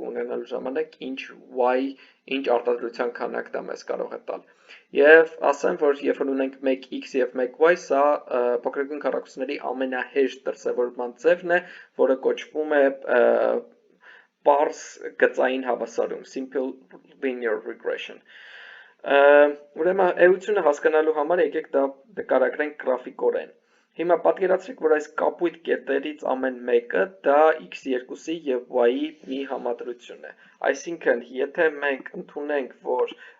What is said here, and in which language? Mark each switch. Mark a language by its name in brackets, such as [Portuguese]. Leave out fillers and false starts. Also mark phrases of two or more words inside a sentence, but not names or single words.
[Armenian] ունենալու ժամանակ, ինչ y, ինչ արտադրության քանակ դա մեզ կարող է տալ։ Եվ ասեմ, որ երբ որ ունենք 1x եւ 1y, սա փոքրագույն քառակուսիների ամենահեշտ դրսևորման ձևն է, որը կոչվում է պարզ գծային հավասարում, [English] simple linear regression։ [Armenian] Ուրեմն էությունը հասկանալու համար եկեք դա նկարագրենք գրաֆիկորեն։ Հիմա պատկերացրեք, որ այս կապույտ կետերից ամեն մեկը դա x2-ի եւ y-ի մի համադրություն է։ Այսինքն, եթե մենք ընդունենք, որ